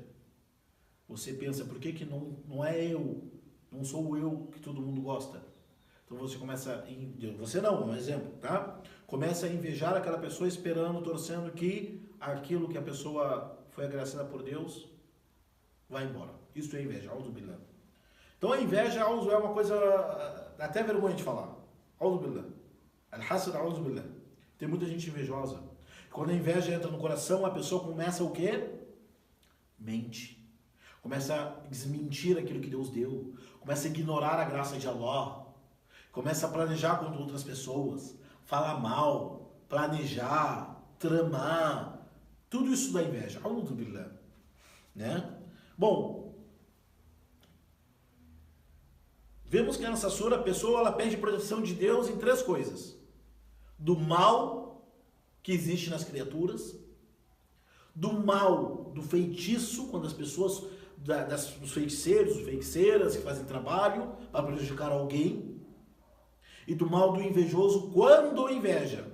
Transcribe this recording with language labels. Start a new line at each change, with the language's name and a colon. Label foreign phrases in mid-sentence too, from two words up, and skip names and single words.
Portuguese: Você pensa, por que não é eu, não sou eu que todo mundo gosta? Então você começa, você não, um exemplo, tá? Começa a invejar aquela pessoa esperando, torcendo que aquilo que a pessoa foi agraciada por Deus vai embora. Isso é inveja,
Arabic: أعوذ بالله.
Portuguese: Então a inveja, auzu, é uma coisa até vergonha de falar.
Arabic: أعوذ بالله الحسد أعوذ بالله.
Portuguese: Tem muita gente invejosa. Quando a inveja entra no coração, a pessoa começa o quê? Mente. Começa a desmentir aquilo que Deus deu. Começa a ignorar a graça de Allah. Começa a planejar contra outras pessoas. Falar mal, planejar, tramar. Tudo isso dá inveja.
Arabic: أعوذ بالله.
Portuguese: Né? Bom, vemos que nessa sura a pessoa ela pede proteção de Deus em 3 coisas. Do mal que existe nas criaturas, do mal do feitiço, quando as pessoas, dos feiticeiros, feiticeiras que fazem trabalho para prejudicar alguém, e do mal do invejoso quando inveja.